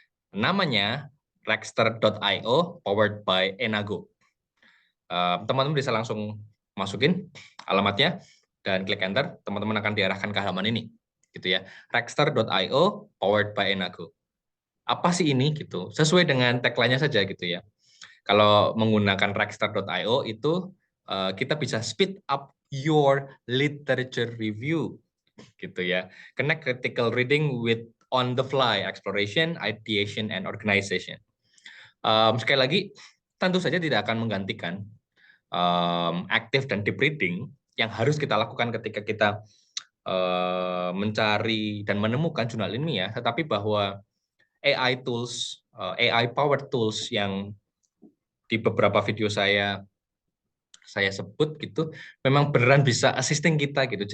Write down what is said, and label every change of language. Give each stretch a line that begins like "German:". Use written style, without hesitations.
Indonesian: Namanya Rexter.io powered by Enago. Teman-teman bisa langsung masukin alamatnya dan klik enter, teman-teman akan diarahkan ke halaman ini gitu ya. Rexter.io powered by Enago. Apa sih ini gitu? Sesuai dengan tagline-nya saja gitu ya. Kalau menggunakan Rexter.io itu kita bisa
English: speed up your literature review
Indonesian: gitu ya.
English: Connect critical reading with on the fly exploration, ideation and organization.
Indonesian: Sekali lagi, tentu saja tidak akan menggantikan active dan deep reading yang harus kita lakukan ketika kita mencari dan menemukan jurnal ilmiah, tetapi bahwa AI tools, AI powered tools yang di beberapa video saya sebut gitu, memang beneran bisa assisting kita gitu.